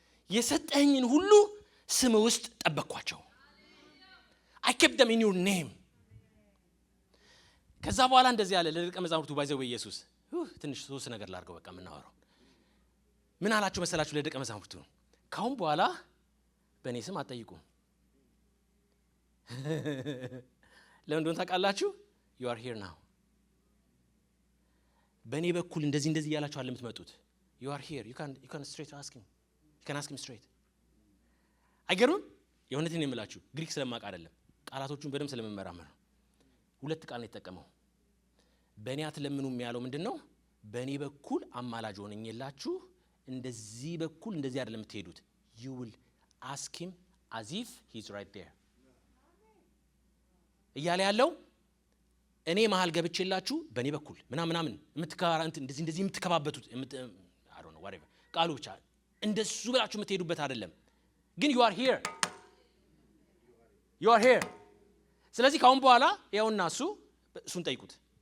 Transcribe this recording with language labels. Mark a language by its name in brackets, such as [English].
[Amharic] የሰጠኝን ሁሉ ስም ውስጥ ጠበቅኳቸው። [English] I kept them in your name። [Amharic] ከዛ በኋላ እንደዚህ ያለ ለደቀ መዛሙርቱ ባይዘው ኢየሱስ ትንሽ ሶስት ነገር ላድርገው በቃ የምናወራው ምን አላችሁ መሰላችሁ? ለደቀ መዛሙርቱ ካሁን በኋላ በእኔ ስም አትጠይቁም። ለምን እንደሆነ ታውቃላችሁ? [English] you are here now። [Amharic] በእኔ በኩል እንደዚህ ያላችሁ አለ የምትመጡት። [English] you are here, you can straight ask him, you can ask him straight። [Amharic] አይገርምም? የእውነቴን ነው የምላችሁ፣ ግሪክ ስለማውቅ አይደለም፣ ቃላቶቹን በደንብ ስለመመራመር ነው። ሁለት ቃል ነው የተጠቀመው። በእኔ አትለምኑም ያለው ምንድነው? በእኔ በኩል አማላጅ ሆነኝላችሁ፣ እንደዚህ በኩል እንደዚህ አይደለም የምትሄዱት። [English] you will ask him as if he's right there [Amharic] እያለ ያለው እኔ መሃል ገብቼላችሁ በእኔ በኩል ምናምን የምትከራንት እንደዚህ የምትከባበቱት [English] I don't know whatever [Amharic] ቃሉ ብቻ እንደሱ ብላችሁ የምትሄዱበት አይደለም። ግን [English] you are here። [Amharic] ስለዚህ ካሁን በኋላ ያውና እሱን ጠይቁት።